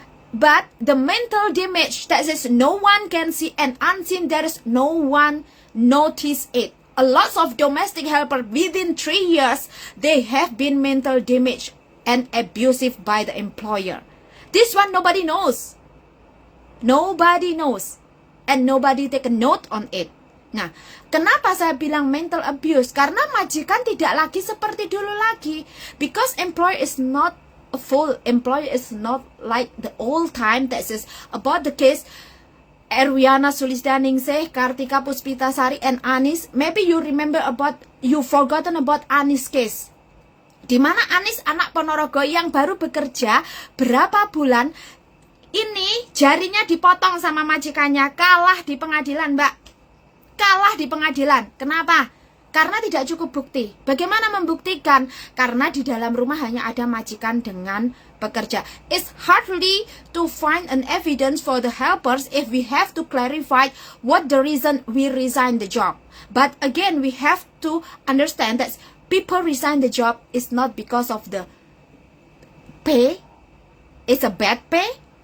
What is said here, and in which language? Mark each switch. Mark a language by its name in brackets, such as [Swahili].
[English] But the mental damage that is no one can see and unseen, there is no one notice it. A lot of domestic helper within 3 years, they have been mental damage and abusive by the employer. This one nobody knows. Nobody knows. And nobody take a note on it. [Indonesian] Nah, kenapa saya bilang mental abuse? Karena majikan tidak lagi seperti dulu lagi. [English] Because employer is not a full employer, is not like the old time. That is about the case Erwiana Sulistianingsih, Kartika Puspitasari, and Anis. Maybe you remember about, you forgotten about Anis case. [Indonesian] Di mana Anis anak Ponorogo yang baru bekerja berapa bulan ini jarinya dipotong sama majikannya, kalah di pengadilan, Mbak. Kalah di pengadilan. Kenapa? Karena tidak cukup bukti. Bagaimana membuktikan? Karena di dalam rumah hanya ada majikan dengan pekerja. [English] It's hardly to find an evidence for the helpers if we have to clarify what the reason we resign the job. But again, we have to understand that people resign the job is not because of the pay. It's a bad pay.